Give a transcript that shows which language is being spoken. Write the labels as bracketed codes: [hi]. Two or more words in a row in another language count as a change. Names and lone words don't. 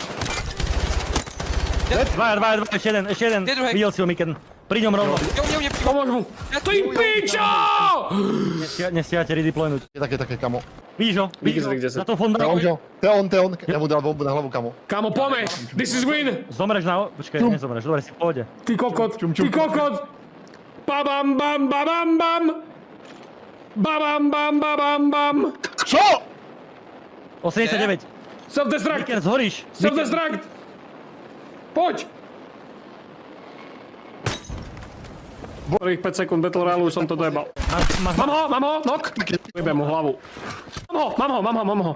[sk] Dva, ešte jeden. Kde druhej? Videl si ho, Miken. Pri ňom rovno. [cs] Jo, mě, [sk] Pomôž mu. Ty pičo! Nestiate redeploynúť. Je také, kamo. Vidíš ho? Vidíš ho? Kde sa- Na tom fonda. To je on. [cs] Já mu dal bombu na hlavu, kamo. [sk] Kámo, pome! [en] This is win! [sk] Zomreš na... Počkaj, nezomreš, dobre, si v pohode. Ty kokot, ty kokot! Babam, bam, babam, bam! Babam, bam, babam, bam! Čo? 89. [en] Self-destruct! [sk] Miken, zhoríš. [en] Self-destruct! Poď! [sk] Prvých 5 sekúnd Battle Royale už som to dojebal. Mám ho, knock! Vybiem mu hlavu. Mám ho.